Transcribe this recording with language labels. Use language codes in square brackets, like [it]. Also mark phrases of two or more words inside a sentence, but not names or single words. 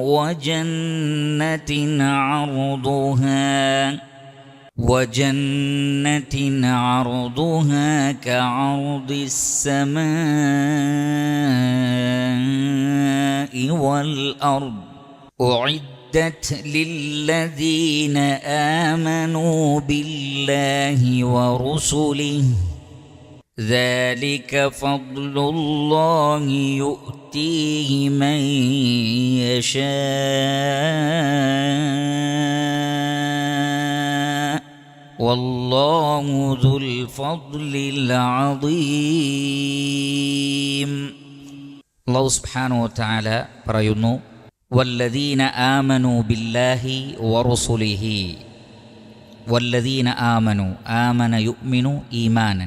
[ar] وجنة عرضها كعرض السماء والأرض أعدت للذين آمنوا بالله ورسله ذلك فضل الله يؤتيه من يشاء والله ذو الفضل العظيم. [ml] അല്ലാഹു [ar] سبحانه وتعالى [ml] പറയുന്നു, [ar] والذين آمنوا بالله ورسله. والذين آمنوا آمن يؤمن إيمانا.